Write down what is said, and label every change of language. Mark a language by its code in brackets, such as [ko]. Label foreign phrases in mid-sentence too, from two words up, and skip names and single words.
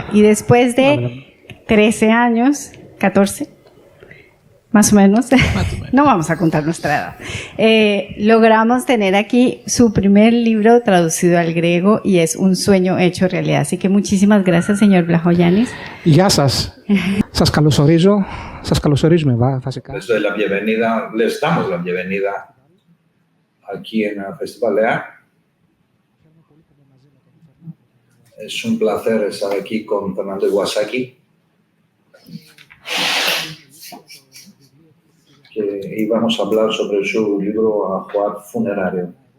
[es] Y después de 13 años, 14, más o menos, no vamos a contar nuestra edad, logramos tener aquí su primer libro traducido al griego y es un sueño hecho realidad. Así que muchísimas gracias, señor Blajoyanis. [el] Γεια σας. Σας καλωσορίζουμε βασικά. [es] Les doy la bienvenida, les damos la bienvenida aquí en el Festival Lea. Es un placer estar aquí con Fernando Iwasaki, y vamos a hablar sobre su libro Ajuar Funerario.